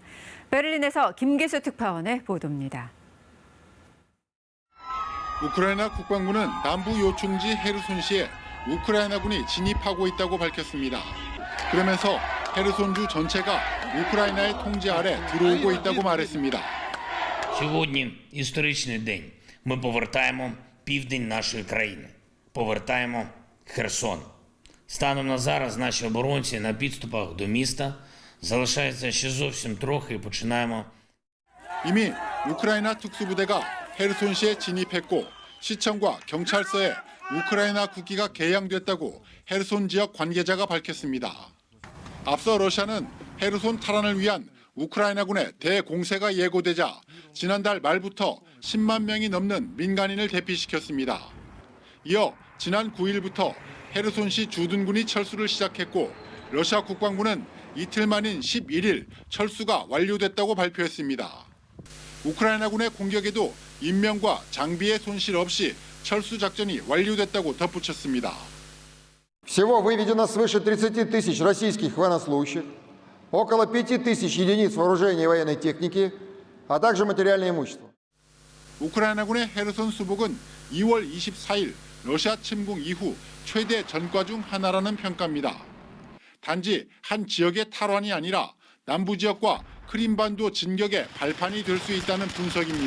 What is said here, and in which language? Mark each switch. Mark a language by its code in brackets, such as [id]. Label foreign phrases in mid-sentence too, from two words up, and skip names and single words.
[ko] 베를린에서 김계수 특파원의 보도입니다. 우크라이나 국방부는 남부 요충지 헤르손시에 우크라이나군이 진입하고 있다고 밝혔습니다. 그러면서 헤르손주 전체가 우크라이나의 통제 아래 들어오고 있다고 말했습니다. [uk] Сьогодні історичний день. Ми повертаємо південь нашої країни. Повертаємо Херсон. Станом на зараз наші оборонці на підступах до міста. Залишається ще зовсім трохи і починаємо. [ko] 이미 우크라이나 특수부대가 헤르손시에 진입했고 시청과 경찰서에 우크라이나 국기가 개양됐다고 헤르손 지역 관계자가 밝혔습니다. 앞서 러시아는 헤르손 탈환을 위한 우크라이나군의 대공세가 예고되자 지난달 말부터 10만 명이 넘는 민간인을 대피시켰습니다. 이어 지난 9일부터 헤르손시 주둔군이 철수를 시작했고 러시아 국방부는 이틀 만인 11일 철수가 완료됐다고 발표했습니다. 우크라이나군의 공격에도 인명과 장비의 손실 없이 철수 작전이 완료됐다고 덧붙였습니다. [ru] Всего выведено свыше 30 тысяч российских военнослужащих, около 5 тысяч единиц вооружения и военной техники, а также материальное имущество. [ko] 우크라이나군의 헤르손 수복은 2월 24일 러시아 침공 이후 최대 전과 중 하나라는 평가입니다. 단지 한 지역의 탈환이 아니라 남부 지역과 크림반도 진격의 발판이 될 수 있다는 분석입니다.